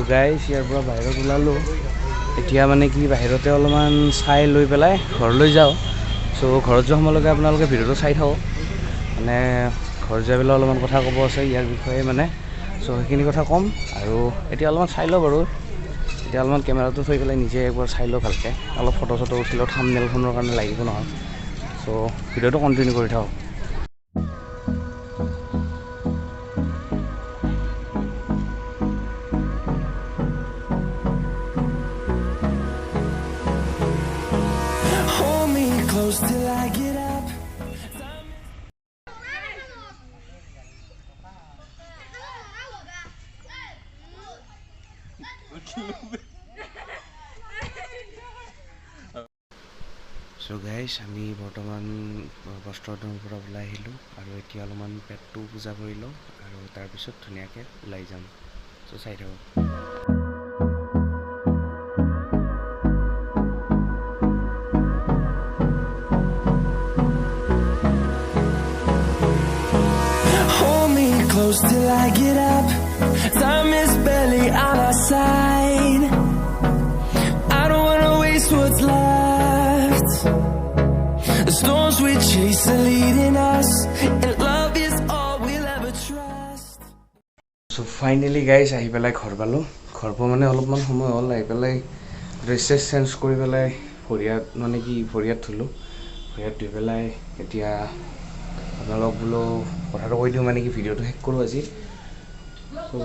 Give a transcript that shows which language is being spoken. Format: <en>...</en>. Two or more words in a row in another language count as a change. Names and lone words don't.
<as>গাইজ ইয়াৰ পৰা বাহিৰত ওলালোঁ এতিয়া মানে কি বাহিৰতে অলপমান চাই লৈ পেলাই ঘৰলৈ যাওঁ চ' ঘৰত যোৱা সময়লৈকে আপোনালোকে ভিডিঅ'টো চাই থাকক মানে ঘৰত যাই পেলাই অলপমান কথা ক'ব আছে ইয়াৰ বিষয়ে মানে চ' সেইখিনি কথা ক'ম আৰু এতিয়া অলপমান চাই লওঁ বাৰু এতিয়া অলপমান কেমেৰাটো থৈ পেলাই নিজে একবাৰ চাই লওঁ ভালকৈ অলপ ফটো চটো উঠিলেও থাম্বনেইলখনৰ কাৰণে লাগিব নহয় চ' ভিডিঅ'টো কণ্টিনিউ কৰি থাকক</as> <en>Hold me close till I get up. so guys</en> <as>আমি বৰ্তমান বস্ত্ৰদনৰ পৰা ওলাই আহিলোঁ আৰু এতিয়া অলপমান পেটটো পূজা কৰি লওঁ আৰু তাৰপিছত ধুনীয়াকৈ ওলাই যাম চ' চাই থাকক</as> <en>Hold me close till I get up. Time is barely on our side. I don't wanna waste what's left. The storms we chase are leading us, and love is all we'll ever trust. so finally guys</en> <as>আহি পেলাই ঘৰ পালোঁ ঘৰ পোৱা মানে অলপমান সময় হ'ল আহি পেলাই</as> <en>dress change</en> <as>কৰি পেলাই ভৰিয়াত ধুলোঁ ভৰিয়াত ধুই পেলাই এতিয়া আপোনালোক বোলো কথাটো কৈ দিওঁ মানে কি ভিডিঅ'টো শেষ কৰোঁ আজি চ'</as>